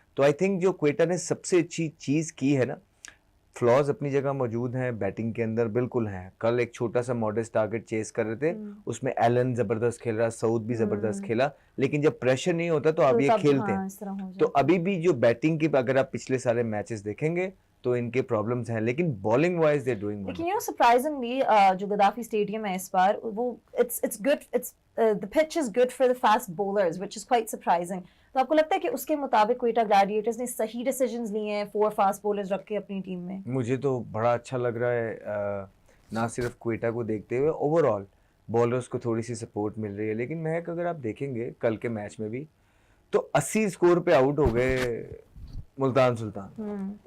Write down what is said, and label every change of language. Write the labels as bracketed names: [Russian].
[Hindi] तो I think जो क्वेटा ने सबसे अच्छी चीज़ की है ना, फ्लॉज अपनी जगह मौजूद हैं, बैटिंग के अंदर बिल्कुल हैं। कल एक छोटा सा मॉडेस्ट टारगेट चेस कर रहे थे, उसमें एलन जबरदस्त खेल रहा, सऊद भी जबरदस्त खेला, लेकिन जब प्रेशर नहीं होता तो अब ये खेलते हैं। तो अभी भी जो बैटिंग की अगर आप पिछले सारे मैचेस देखेंगे तो इनके प्रॉब्लम्स हैं, लेकिन बॉलिंग वाइज [English] They doing. [Hindi] लेकिन सरप्राइजिंगली जो गद्दाफी स्टेडियम है इस बार वो [English] It's good, the pitch is good for the fast bowlers, which is quite surprising. [Hindi] तो आपको लगता है कि उसके मुताबिक क्वेटा ग्लैडिएटर्स ने सही डिसीजंस लिए हैं 4 फास्ट बॉलर्स रख के अपनी टीम में? मुझे तो बड़ा अच्छा लग रहा है, ना सिर्फ क्वेटा को देखते हुए ओवरऑल बॉलर्स को थोड़ी सी सपोर्ट मिल रही है। लेकिन महक, अगर आप देखेंगे कल के मैच में भी तो 80 स्कोर पे आउट हो गए मुल्तान सुल्तान।